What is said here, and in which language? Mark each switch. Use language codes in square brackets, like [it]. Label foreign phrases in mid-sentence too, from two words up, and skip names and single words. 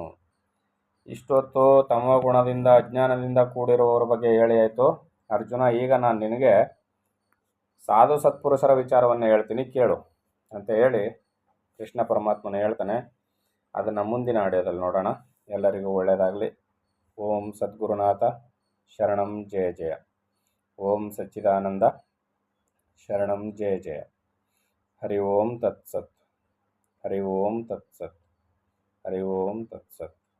[kn] ಇಷ್ಟೊತ್ತು ತಮೋಗುಣದಿಂದ ಅಜ್ಞಾನದಿಂದ ಕೂಡಿರುವವರ ಬಗ್ಗೆ ಹೇಳಿ ಆಯಿತು. ಅರ್ಜುನ, ಈಗ ನಾನು ನಿನಗೆ ಸಾಧು ಸತ್ಪುರುಷರ ವಿಚಾರವನ್ನು ಹೇಳ್ತೀನಿ ಕೇಳು ಅಂತ ಹೇಳಿ ಕೃಷ್ಣ ಪರಮಾತ್ಮನ ಹೇಳ್ತಾನೆ. ಅದನ್ನು ಮುಂದಿನ ಆಡಿಯೋದಲ್ಲಿ ನೋಡೋಣ. ಎಲ್ಲರಿಗೂ ಒಳ್ಳೆಯದಾಗಲಿ. [sa] ಓಂ ಸದ್ಗುರುನಾಥ ಶರಣಂ ಜಯ ಜಯ. ಓಂ ಸಚ್ಚಿದಾನಂದ ಶರಣಂ ಜಯ ಜಯ. ಹರಿ ಓಂ ತತ್ಸತ್. ಹರಿ ಓಂ ತತ್ಸತ್. ಹರಿ ಓಂ ತತ್ಸತ್.